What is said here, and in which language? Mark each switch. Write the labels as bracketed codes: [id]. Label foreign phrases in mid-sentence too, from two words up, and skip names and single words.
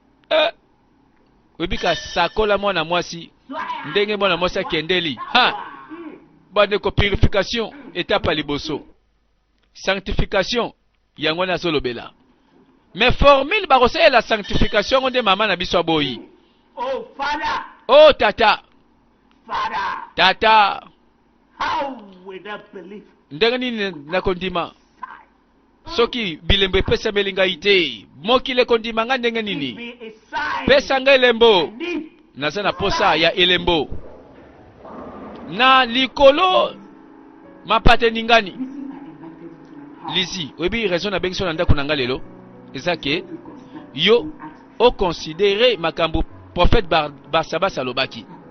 [ln] Eh, webika sakola mwana mwasi. Ndenge mwana mwasi akendeli. Ha! Bandeko, purification, étape ya liboso. Sanctification, yango wana azolobela. Mais formule bakosalela sanctification ngo nde mama na biso aboyi. [en] Oh, Father. Oh, tata. Father. Tata. How will I believe? [ln] Ndenge nini nakondima? Soki bilembo epesameli ngai te, mokili ekondima nga ndenge nini? [en] Give me a sign. [ln] Pesa nga elembo. [en] I need [ln] Naza na posa ya elembo. Na likolo mapate ningani. Lizi, oyebi raison na bengi so na ndako na nga lelo? Eza ke, yo, okonsidere makambo prophète Bar-, Barsabbas alobaki.